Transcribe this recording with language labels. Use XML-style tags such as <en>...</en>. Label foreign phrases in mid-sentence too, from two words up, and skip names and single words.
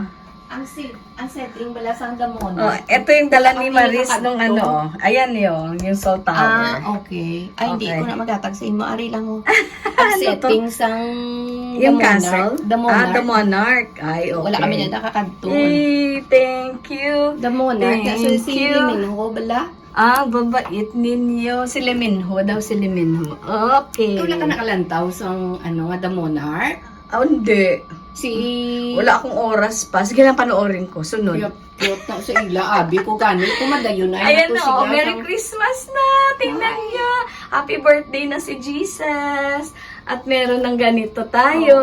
<hil>Ang setting bala sang damon.</hil> <tl>Oh, ito yung dala ni Maris nung ano. Ayan yung Seoul Tower. Okay. Ay, hindi Okay.</tl> <hil>ko na magatag sa imo. Ari lang mo. Ang setting sang</hil> <tl>Yung The Monarch. castle? The Monarch. The Monarch. Ay, okay.</tl> <hil>Wala kami na nakakadto.</hil> <en>Thank you.</en> <tl>The Monarch. Kasi</tl> <en>Thank</en> <tl>si</tl> <en>you.</en> <hil>Liminho bala.</hil> <tl>Babait ninyo. Si Leminho daw, si Leminho. Okay.</tl> <hil>Wala ka nakalantaw sang The Monarch.</hil> <tl>Hindi. Si... Wala akong oras pa. Sige lang panoorin ko. Sunod.</tl> <hil>Yup, na sa ila. Abi ko gano'n. Kumadayon na.</hil> <tl>Ayan na,</tl> <en>Merry Christmas</en> <tl>na! Tingnan niyo!</tl> <en>Happy birthday</en> <tl>na si Jesus! At meron ng ganito tayo.</tl>